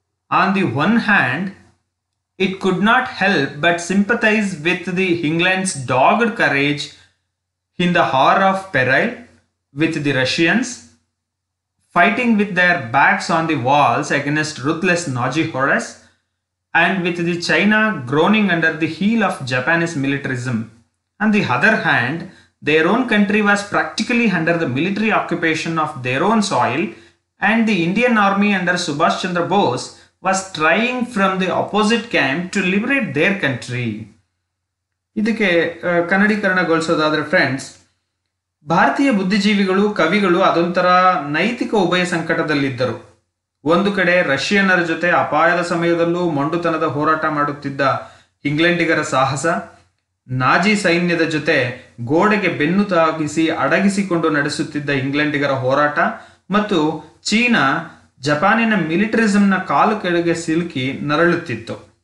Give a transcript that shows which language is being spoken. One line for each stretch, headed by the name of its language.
English: On the one hand, it could not help but sympathise with the England's dogged courage in the hour of peril with the Russians, fighting with their backs on the walls against ruthless Nazi horrors, and with the China groaning under the heel of Japanese militarism. On the other hand, their own country was practically under the military occupation of their own soil, and the Indian army under Subhash Chandra Bose was trying from the opposite camp to liberate their country.
Kannada: ಇದಕ್ಕೆ ಕನ್ನಡೀಕರಣಗೊಳಿಸೋದಾದ್ರೆ friends, ಭಾರತೀಯ ಬುದ್ಧಿಜೀವಿಗಳು, ಕವಿಗಳು ಅದೊಂಥರ ನೈತಿಕ ಉಭಯ ಸಂಕಟದಲ್ಲಿದ್ದರು. ಒಂದು ಕಡೆ ರಷ್ಯನ್ನರ ಜೊತೆ ಅಪಾಯದ ಸಮಯದಲ್ಲೂ ಮೊಂಡುತನದ ಹೋರಾಟ ಮಾಡುತ್ತಿದ್ದ ಇಂಗ್ಲೆಂಡಿಗರ ಸಾಹಸ, ನಾಜಿ ಸೈನ್ಯದ ಜೊತೆ ಗೋಡೆಗೆ ಬೆನ್ನು ತಾಗಿಸಿ ಅಡಗಿಸಿಕೊಂಡು ನಡೆಸುತ್ತಿದ್ದ ಇಂಗ್ಲೆಂಡಿಗರ ಹೋರಾಟ, ಮತ್ತು ಚೀನಾ ಜಪಾನಿನ ಮಿಲಿಟರಿಸಂನ ಕಾಲು ಕೆಳಗೆ ಸಿಲುಕಿ ನರಳುತ್ತಿತ್ತು.